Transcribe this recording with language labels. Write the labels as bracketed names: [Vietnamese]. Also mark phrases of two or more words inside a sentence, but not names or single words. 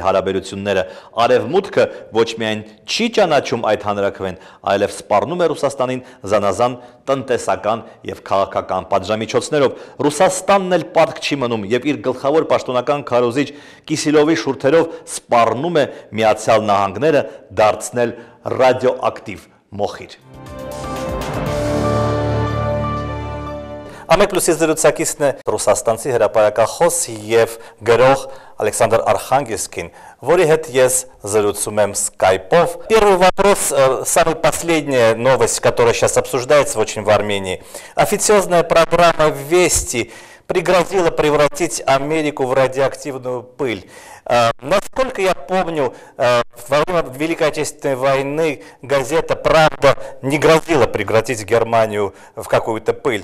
[Armenian] հարաբերությունները։ Արևմուտքը ոչ միայն չի ճանաչում այդ հանրաքվեն, այլև սպառնում է Ռուսաստանին զանազան տնտեսական եւ քաղաքական պատժամիջոցներով։ Ռուսաստանն էլ պարտք չի մնում եւ իր գլխավոր պաշտոնական քարոզիչ Կիսիլովի շուրթերով սպառնում է Միացյալ Նահանգները դարձնել ռադիոակտիվ մոխիր։ Ամեկ պլյուսի զրուցակիցն է ռուսաստանցի հրապարակախոս եւ գրող Ալեքսանդր Արխանգելսկին, որի հետ ես զրուցում եմ скайпով. [Russian] Первый вопрос, самая последняя новость, которая сейчас обсуждается очень в Армении. Официозная программа «Вести» пригрозила превратить Америку в радиоактивную пыль. Насколько я помню, во время Великой Отечественной войны газета «Правда» не грозила превратить Германию в какую-то пыль.